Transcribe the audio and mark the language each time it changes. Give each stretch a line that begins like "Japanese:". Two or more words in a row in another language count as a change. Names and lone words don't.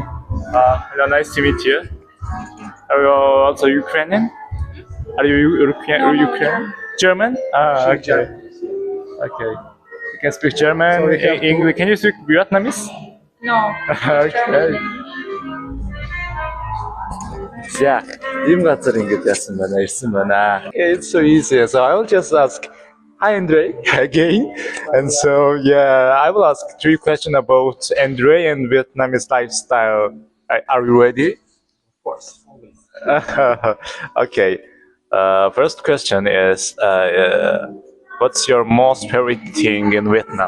English: Hello, nice to meet you. Are you also Ukrainian? Are you Ukrainian? German? Okay. Okay. You can speak German, English. Can you speak Vietnamese? No. Okay. Yeah,
Mongolian: ийм газар ингэж яасан байна, ирсэн байна.
English: It's so easy. So I will just ask, hi Andre again. And so yeah, I will ask 3 questions about Andre and Vietnamese lifestyle. Are you ready? Of course, always. Okay. First question is, what's your most favorite thing in Vietnam?